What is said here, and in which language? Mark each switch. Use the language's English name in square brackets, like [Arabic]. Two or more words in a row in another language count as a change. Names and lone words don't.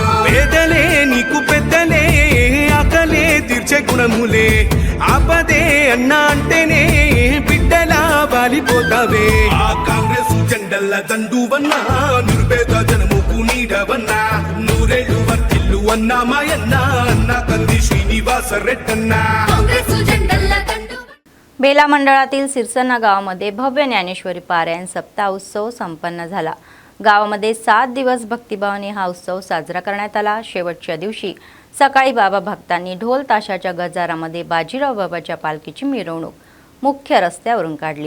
[Telugu] పేదలే నీకు పెద్దలే ఆకలే తీర్చే గుణములే ఆపదే అన్నా అంటేనే బిడ్డలా వాలిపోతావే ఆ కాంగ్రెస్ జెండల్ల దండువన్నా నిరుపేద జనముకు నీడవన్నా నూరేళ్ళు వర్తిల్లు అన్నా మాయన్న అన్న కంది శ్రీనివాస రెడ్డన్నా కాంగ్రెस జెండల్ల దండు [Marathi] बेला मंडळातील सिरसन्ना गावामध्ये भव्य ज्ञानेश्वरी पारायण सप्ताह उत्सव संपन्न झाला. गावामध्ये 7 दिवस भक्तिभावाने हा उत्सव साजरा करण्यात आला. शेवटच्या दिवशी सकाळी बाबा भक्तांनी ढोल ताशाच्या गजारामध्ये बाजीराव बाबाच्या पालखीची मिरवणूक मुख्य रस्त्यावरून काढली.